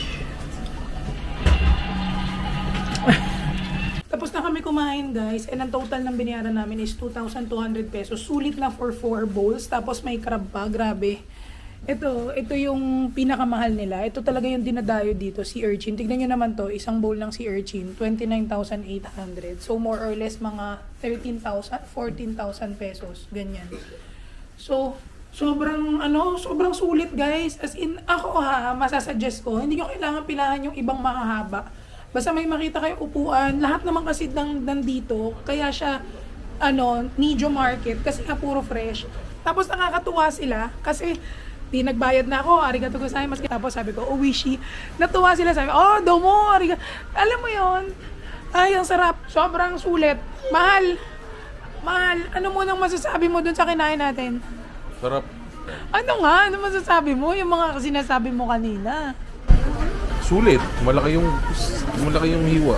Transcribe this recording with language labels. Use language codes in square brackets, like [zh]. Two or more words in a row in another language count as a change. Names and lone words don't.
[tl] Tapos na kami kumain guys and ang total ng binayaran namin is 2,200 pesos. Sulit na for 4 bowls. Tapos may crab pa. Grabe. Ito yung pinakamahal nila. Ito talaga yung dinadayo dito, si urchin. Tignan nyo naman to, isang bowl ng si urchin, 29,800. So more or less mga 13,000, 14,000 pesos. Ganyan. So, sobrang sulit guys. [en] As in, [tl] ako masasuggest ko, hindi nyo kailangan pilahan yung ibang mahahaba. Basta may makita kayo upuan, lahat naman kasi nandito, kaya siya, Nijo Market, kasi nga puro fresh. Tapos nakakatuwa sila, kasi, nagbayad na ako, [ja] arigato gozaimasu. [tl] Tapos sabi ko, Oishi. Natuwa sila, sabi, [ja] domo, arigato. [tl] Alam mo yon, ay, ang sarap. Sobrang sulit. Mahal. Mahal. Ano mo nang masasabi mo dun sa kinain natin? Sarap. Ano nga? Ano masasabi mo? Yung mga sinasabi mo kanina. Sulit. Malaki yung hiwa.